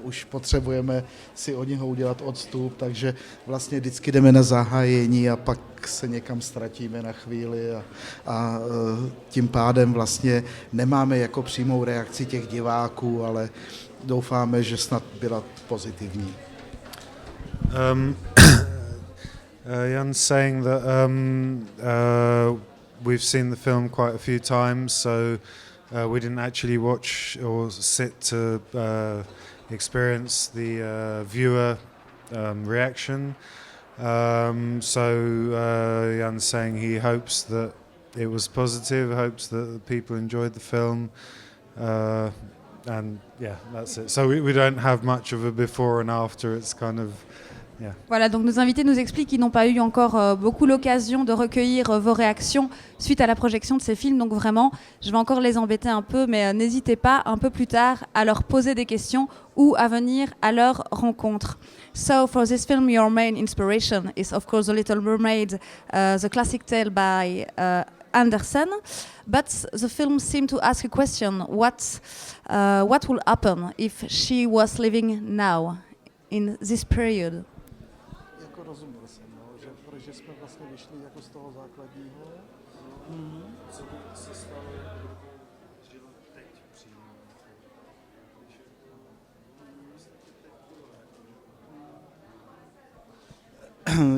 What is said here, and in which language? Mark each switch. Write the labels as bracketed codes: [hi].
[cs] Už potřebujeme si od něho udělat odstup, takže vlastně vždycky jdeme na zahájení a pak se někam ztratíme na chvíli a tím pádem vlastně nemáme jako přímou reakci těch diváků, ale doufáme, že snad byla pozitivní. [en] Jan's saying that we've seen the film quite a few times, so we didn't actually watch or sit to experience the viewer reaction. Jan's saying he hopes that it was positive, hopes that the people enjoyed the film, and yeah, that's it. So we don't have much of a before and after. It's kind of yeah. [fr] Voilà, donc nos invités nous expliquent qu'ils n'ont pas eu encore beaucoup l'occasion de recueillir vos réactions suite à la projection de ces films. Donc vraiment, je vais encore les embêter un peu, mais n'hésitez pas un peu plus tard à leur poser des questions ou à venir à leur rencontre. [en] So for this film, your main inspiration is of course The Little Mermaid, the classic tale by Andersen. But the film seemed to ask a question: what will happen if she was living now in this period? [cs] Rozuměl jsem, protože jsme vlastně vyšli jako z toho základního. Co by se stalo, kdyby žila teď přímo?